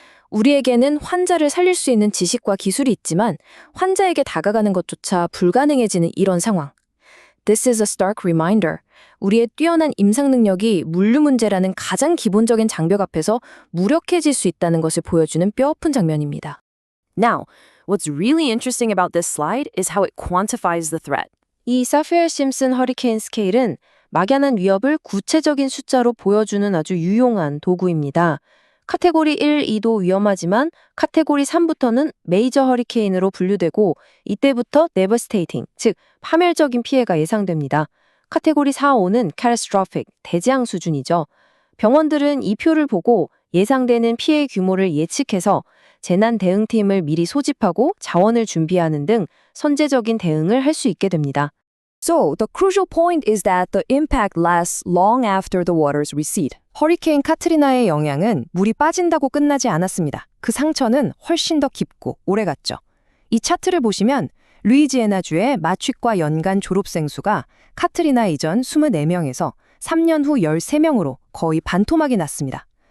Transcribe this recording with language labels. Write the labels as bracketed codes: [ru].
[ko] 우리에게는 환자를 살릴 수 있는 지식과 기술이 있지만 환자에게 다가가는 것조차 불가능해지는 이런 상황. [en] This is a stark reminder. [ko] 우리의 뛰어난 임상 능력이 물류 문제라는 가장 기본적인 장벽 앞에서 무력해질 수 있다는 것을 보여주는 뼈아픈 장면입니다. [en] Now, what's really interesting about this slide is how it quantifies the threat. [ko] 이 사피어 심슨 허리케인 스케일은 막연한 위협을 구체적인 숫자로 보여주는 아주 유용한 도구입니다. 카테고리 1, 2도 위험하지만 카테고리 3부터는 메이저 허리케인으로 분류되고 이때부터 devastating, 즉 파멸적인 피해가 예상됩니다. 카테고리 4, 5는 catastrophic, 대재앙 수준이죠. 병원들은 이 표를 보고 예상되는 피해 규모를 예측해서 재난 대응팀을 미리 소집하고 자원을 준비하는 등 선제적인 대응을 할 수 있게 됩니다. [en] So, the crucial point is that the impact lasts long after the waters recede. [ko] 허리케인 카트리나의 영향은 물이 빠진다고 끝나지 않았습니다. 그 상처는 훨씬 더 깊고 오래갔죠. 이 차트를 보시면 루이지애나주의 마취과 연간 졸업생 수가 카트리나 이전 24명에서 3년 후 13명으로 거의 반토막이 났습니다.